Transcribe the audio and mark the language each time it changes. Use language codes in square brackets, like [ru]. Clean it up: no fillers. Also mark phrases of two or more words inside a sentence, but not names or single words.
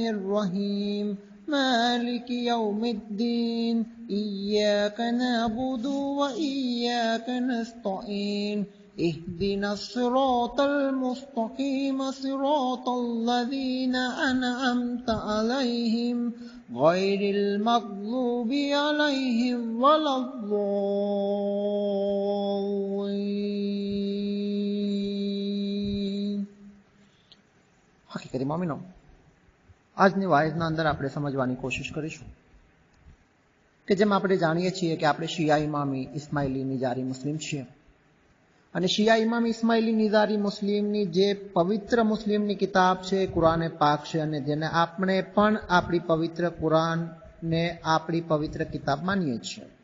[ar] الرحيم مالك يوم الدين إياك نعبد وإياك نستعين اهدنا الصراط المستقيم صراط الذين أنعمت عليهم غير المغضوب عليهم ولا الضالين. [gu] હકીકત મોમીનો આજની વાયદના અંદર આપણે સમજવાની કોશિશ કરીશું કે જેમ આપણે જાણીએ છીએ કે આપણે શિયા ઇમામી ઇસ્માઇલી નિજારી મુસ્લિમ છીએ અને શિયા ઇમામ ઇસ્માઇલી નિઝારી મુસ્લિમની જે પવિત્ર મુસ્લિમની કિતાબ છે કુરાને પાક છે અને જેને આપણે પણ આપણી પવિત્ર કુરાનને આપણી પવિત્ર કિતાબ માનીએ છીએ.